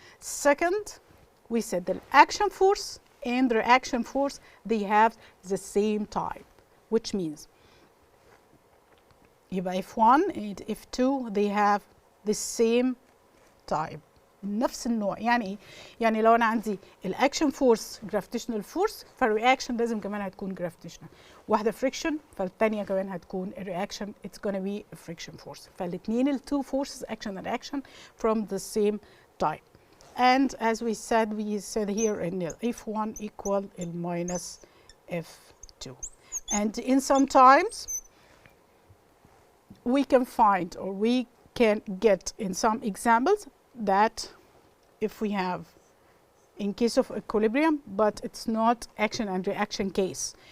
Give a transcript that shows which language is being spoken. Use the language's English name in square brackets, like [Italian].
[English] Second, we said the action force and the reaction force, they have the same type, which means يبقى F1 and F2 they have the same type، [Arabic] نفس النوع. يعني ايه؟ يعني لو انا عندي الاكشن فورس جرافيتيشنال فورس، فالرياكشن لازم كمان هتكون جرافيتيشنال. واحده فريكشن فالثانيه كمان هتكون الرياكشن اتس [English] gonna be a friction force. فالاثنين التو forces action and reaction from the same type. And as we said here in F1 equal minus F2. And in some times we can find or we can get in some examples that if we have in case of equilibrium, but it's not action and reaction case.